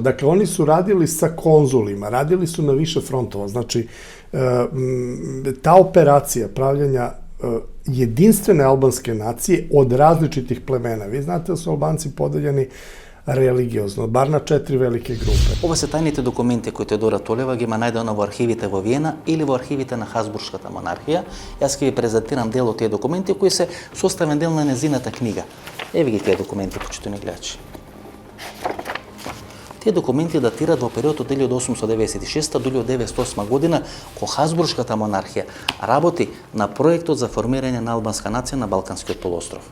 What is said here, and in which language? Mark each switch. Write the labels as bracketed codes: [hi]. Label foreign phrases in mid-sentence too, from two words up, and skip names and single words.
[sr] Dakle, oni su radili sa konzulima, radili su na više frontova. Znači, ta operacija pravljanja jedinstvene albanske nacije od različitih plemena. Vi znate da su Albanci podeljeni religiozno, bar na 4 velike grupe. [mk] Ова се тајните документи кои Теодора Толева ги има најдено во архивите во Виена или во архивите на Хасбуршката монархија. Јас ќе ви презентирам дел од тие документи кои се составен дел на незината книга. Еви ги тие документи, почитувани гледачи. Тие документи датираат во период од 1896 до 1908 година, кога Хасбуршката монархија работи на проектот за формирање на албанска нација на Балканскиот полуостров.